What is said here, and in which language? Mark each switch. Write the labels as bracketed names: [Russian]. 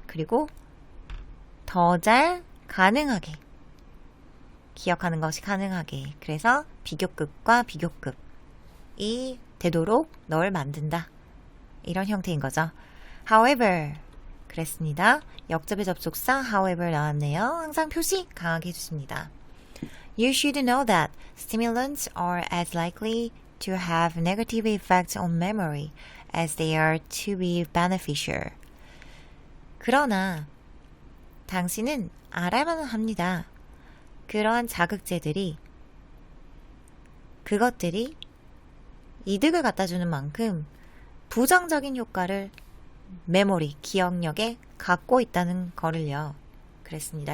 [Korean] 그리고 더 잘 가능하게 기억하는 것이 가능하게. 그래서 비교급과 비교급이 되도록 널 만든다. 이런 형태인 거죠. However 그랬습니다. 역접의 접속사 however 나왔네요. 항상 표시 강하게 해주십니다. [English] You should know that stimulants are as likely to have negative effects on memory as they are to be beneficial. [Korean] 그러나 당신은 알아야만 합니다. 그러한 자극제들이 그것들이 이득을 갖다주는 만큼 부정적인 효과를 메모리, 기억력에 갖고 있다는 거를요. 그랬습니다.